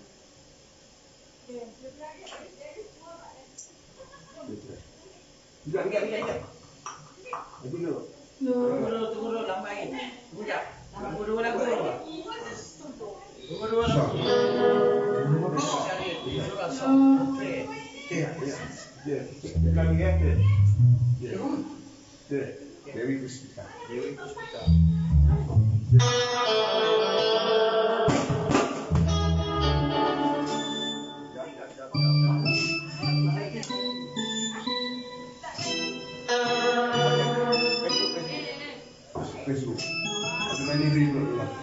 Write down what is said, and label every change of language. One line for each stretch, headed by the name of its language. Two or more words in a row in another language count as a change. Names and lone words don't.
Malay: Tidak. Nanti dulu. Tunggu dulu lambat lagi. Tunggu jap. Tunggu dulu lagu dulu. Tunggu dulu lagu. Okey. Ya. Lagi ya. Dewi Puspita. Dewi Puspita. Facebook. Dengan diri dulu.